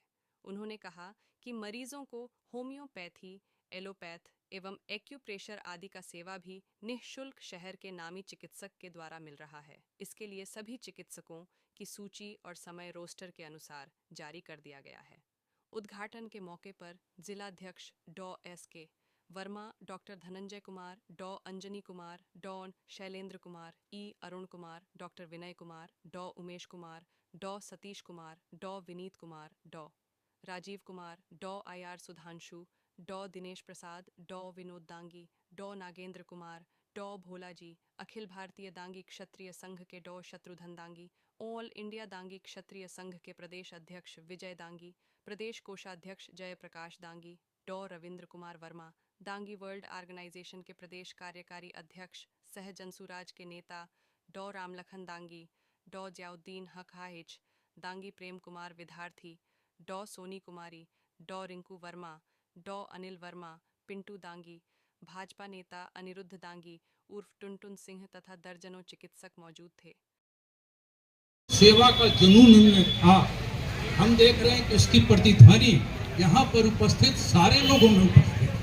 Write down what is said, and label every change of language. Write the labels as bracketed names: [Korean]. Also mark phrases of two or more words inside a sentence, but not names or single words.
[Hindi] उन्होंने कहा कि मरीजों को होम्योपैथी, एलोपैथ एवं एक्यूप्रेशर आदि का सेवा भी निःशुल्क शहर के नामी चिकित्सक के द्वारा मिल रहा है। इसके लिए सभी चिकित्सकों की सूची और समय रोस्टर के अनुसार जारी कर दिया गया है। उद्घाटन के मौके पर जिलाध्यक्ष डॉ. एस.के. वर्मा, डॉक्टर धनंजय कुमार, डॉ. अंजनी कुमार, डॉ. शैलेंद्र कुमार, ई. अरुण कुमार, डॉक्टर विनय कुमार, डॉ. उमेश कुमार, डॉ. सतीश कुमार, डॉ. विनीत कुमार, डॉ. राजीव कुमार, डॉ. आई.आर. सुधांशु, डॉ. दिनेश प्रसाद, डॉ. विनोद दांगी, डॉ. नागेंद्र कुमार, डॉ. भोलाजी, अखिल भारतीय दांगी क्षत्रिय संघ के डॉ. शत्रुघ्न दांगी, ऑल इंडिया दांगी क्षत्रिय संघ के प्रदेश अध्यक्ष विजय दांगी, प्रदेश कोषाध्यक्ष जयप्रकाश दांगी, डॉ. रविंद्र कुमार वर्मा, दांगी वर्ल्ड ऑर्गेनाइजेशन के प्रदेश कार्यकारी अध्यक्ष सह जनसुराज के नेता डॉ. रामलखन दांगी, डॉ. जियाउद्दीन हक हाहिज, दांगी प्रेम कुमार विद्यार्थी, डॉ. सोनी कुमारी, डॉ. रिंकू वर्मा, डॉ. अनिल वर्मा, पिंटू दांगी, भाजपा नेता अनिरुद्ध दांगी उर्फ टुनटुन सिंह तथा दर्जनों चिकित्सक मौजूद थे। सेवा का जुनून उनमें था। हम देख रहे हैं कि उसकी प्रतिध्वनि यहाँ पर उपस्थित सारे लोगों में उपस्थित।